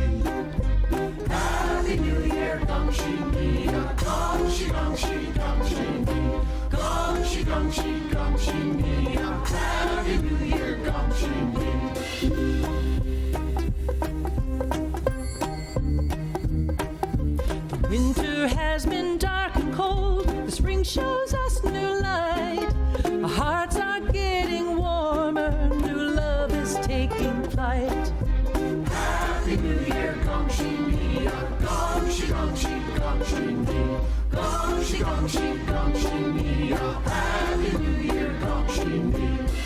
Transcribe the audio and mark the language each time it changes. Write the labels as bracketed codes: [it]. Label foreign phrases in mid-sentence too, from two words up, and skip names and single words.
[en] Happy New Year, [zh] 恭喜你,恭喜,恭喜,恭喜你,恭喜,恭喜,恭喜你, [en] Happy New Year, [zh] 恭喜你. [en] Winter has been dark and cold, the spring shows us new light. Our hearts are getting warmer, new love is taking flight. Happy New Year, [zh] 恭喜你,恭喜,恭喜,恭喜你,恭喜,恭喜,恭喜你, [en] Happy New Year, [zh] 恭喜你.